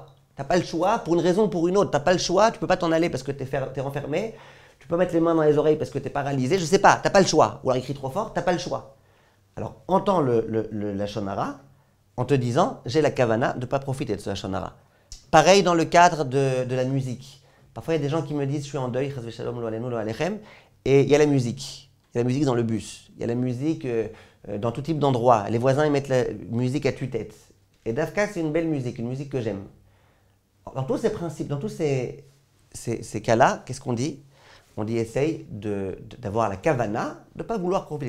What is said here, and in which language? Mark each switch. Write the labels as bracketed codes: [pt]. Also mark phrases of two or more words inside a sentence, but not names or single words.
[fr] Tu n'as pas le choix pour une raison ou pour une autre. Tu n'as pas le choix, tu ne peux pas t'en aller parce que tu es renfermé. Tu peux mettre les mains dans les oreilles parce que tu es paralysé. Je ne sais pas, tu n'as pas le choix. Ou alors il crie trop fort, tu n'as pas le choix. Alors, entends le [he] לשון הרע [fr] en te disant, j'ai la kavana de ne pas profiter de ce [he] לשון הרע. [fr] Pareil dans le cadre de la musique. Parfois, il y a des gens qui me disent, je suis en deuil, [he] חס ושלום לא עלינו לא עליכם, [fr] et il y a la musique. Il y a la musique dans le bus. Il y a la musique dans tout type d'endroits. Les voisins, ils mettent la musique à tue-tête. Et Dafka, c'est une belle musique, une musique que j'aime. Dans tous ces principes, dans tous ces cas-là, qu'est-ce qu'on dit? On dit essaye d'avoir la kavana, de ne pas vouloir profiter.